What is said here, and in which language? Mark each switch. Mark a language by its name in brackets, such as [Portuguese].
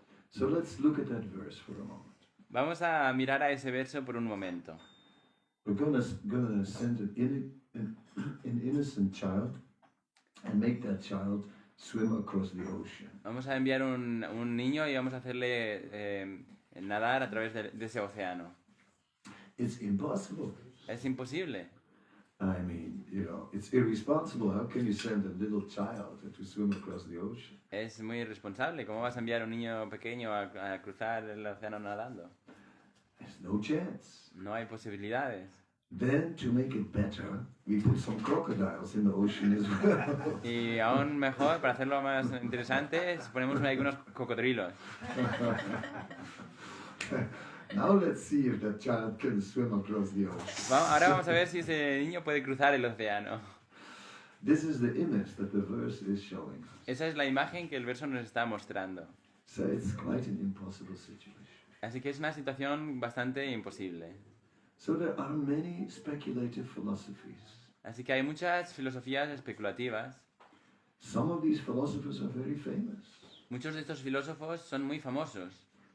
[English] So let's look at that verse for a moment. [Spanish] Vamos a mirar a ese verso por un momento. [English] We're gonna send an innocent child and make that child swim across the ocean. [Spanish] Vamos a enviar un niño y vamos a hacerle nadar a través de ese océano. [English] It's impossible. [Spanish] Es imposible. [English] I mean, you know, it's irresponsible. How can you send a little child to swim across the ocean? [Spanish] Es muy irresponsable. ¿Cómo vas a enviar a un niño pequeño a cruzar el océano nadando? [English] There's no chance. [Spanish] No hay posibilidades. [English] Then, to make it better, we put some crocodiles in the ocean as well. [Spanish] Y aún mejor, para hacerlo más interesante, ponemos ahí unos cocodrilos. [English] Now let's see if that child can swim across the ocean. [Spanish] Ahora vamos a ver si ese niño puede cruzar el océano. [English] This is the image that the verse is showing us. [Spanish] Esa es la imagen que el verso nos está mostrando. [English] So it's quite an impossible situation. [Spanish] Así que es una situación bastante imposible. [English] So there are many speculative philosophies. [Spanish] Así que hay muchas filosofías especulativas. [English] Some of these philosophers are very famous. [Spanish] Muchos de estos filósofos son muy famosos.